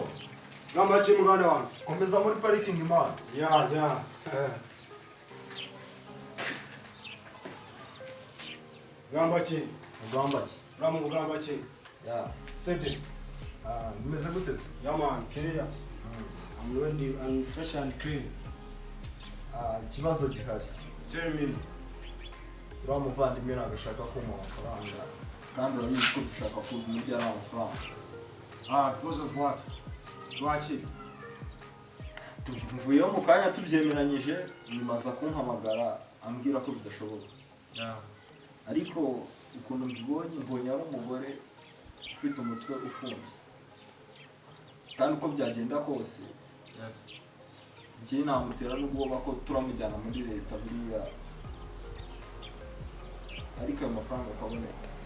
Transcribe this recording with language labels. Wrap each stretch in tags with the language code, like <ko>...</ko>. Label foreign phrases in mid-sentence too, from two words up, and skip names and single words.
<lg>gamba ki muganda wange?</lg> <rw>Komeza muri</rw> <en>parking man. Ya.</en> <lg>Gamba ki?</lg> <rw>Ugamba ki?</rw> <lg>Ramu kugamba ki?</lg> <en>Yeah.</en> <lg>Sente.</lg> <rw>Nimeze gute se?</rw> <en>Yeah man, clear. I'm ready and fresh and clean.</en> <rw>Ikibazo gihari.</rw> <en>Tell me.</en> <rw>Uriya muvandimwe ntabwo ashaka kumpa amafaranga kandi urabizi ko dushaka kumurya ari amafaranga.</rw> <en>Because of what?</en> <lg>Lwaki?</lg> <rw>Tuvuyeho mu kanya tubyemeranyije nyuma aza kumpamagara ambwira ko bidashoboka. Ariko ukuntu mbonye ari umugore ufite umutwe ufunze kandi uko byagenda kose njye namutera n'ubwoba ko turamujyana muri leta buriya ariko ayo mafaranga akaboneka.</rw>